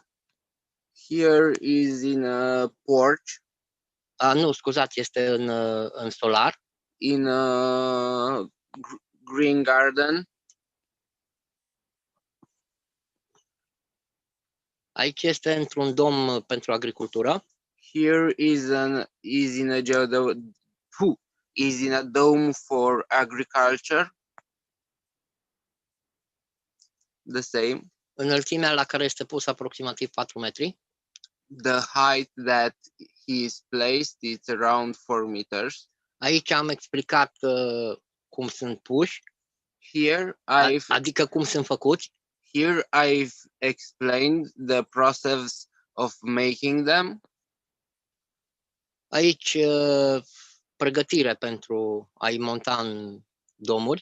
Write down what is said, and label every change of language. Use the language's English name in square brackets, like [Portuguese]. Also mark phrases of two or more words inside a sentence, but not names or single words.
[English] Here is in a porch. [Romanian] Nu, scuzați, este în solar. [English] In a green garden. [Romanian] Aici este într-un dom pentru agricultură. [English] Here is in a dome for agriculture. The same. [Romanian] Înălțimea la care este pus aproximativ 4 metri. [English] The height that he is placed is around 4 meters. [Romanian] Aici am explicat cum sunt puși, Here adică cum sunt făcuți. [English] here I've explained the process of making them. [Romanian] Aici pregătire pentru a-i monta în domuri.